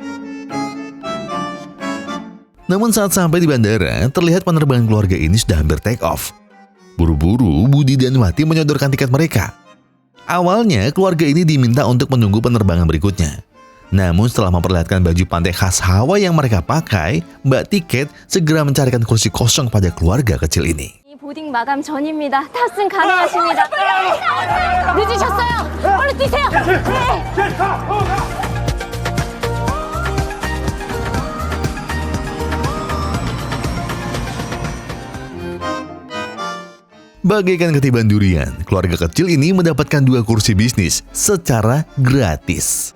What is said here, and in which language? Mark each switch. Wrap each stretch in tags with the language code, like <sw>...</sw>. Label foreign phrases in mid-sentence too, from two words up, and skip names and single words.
<id>Namun saat sampai di bandara, terlihat penerbangan keluarga ini sudah hampir</id> <en>take off.</en> <id>Buru-buru, Budi dan Wati menyodorkan tiket mereka. Awalnya, keluarga ini diminta untuk menunggu penerbangan berikutnya. Namun setelah memperlihatkan baju pantai khas Hawaii yang mereka pakai, Mbak Tiket segera mencarikan kursi kosong pada keluarga kecil ini.</id> <ko>보딩 마감 전입니다. 탑승 가능하십니다. 늦으셨어요. 얼른 뛰세요.</ko> <id>Bagaikan ketiban durian, keluarga kecil ini mendapatkan 2 kursi bisnis secara gratis.</id>